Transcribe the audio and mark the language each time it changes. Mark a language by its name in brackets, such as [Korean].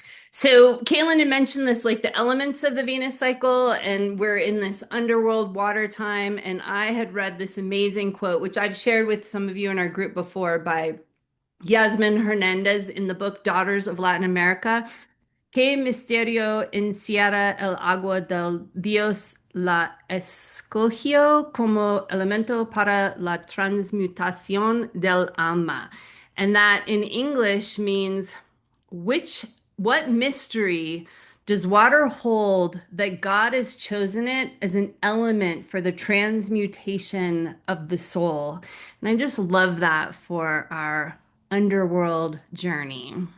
[English] So Kaylin had mentioned this, like the elements of the Venus cycle, and we're in this underworld water time. And I had read this amazing quote, which I've shared with some of you in our group before, by Yasmin Hernandez in the book Daughters of Latin America. [Spanish] ¿Qué misterio encierra el agua del Dios la escogió como elemento para la transmutación del alma? [English] And that in English means, which what mystery does water hold that God has chosen it as an element for the transmutation of the soul? And I just love that for our underworld journey.